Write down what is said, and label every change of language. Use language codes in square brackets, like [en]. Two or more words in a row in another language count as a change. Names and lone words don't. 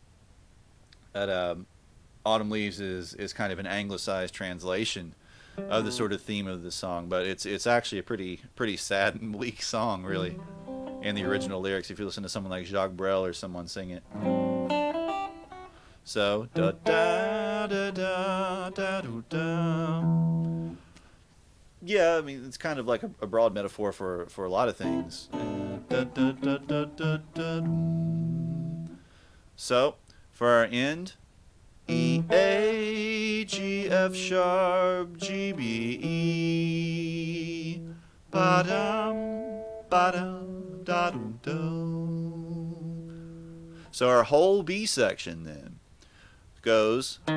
[en] Autumn leaves is kind of an anglicized translation of the sort of theme of the song, but it's actually a pretty sad and bleak song, really, in the original lyrics. If you listen to someone like Jacques Brel or someone sing it. So da da da da da da. Yeah, I mean it's kind of like a broad metaphor for a lot of things. Da, da, da, da, da, da. So for our end, E, A, G, F sharp, G, B, E, ba dum ba dum da dum do. So our whole B section then goes.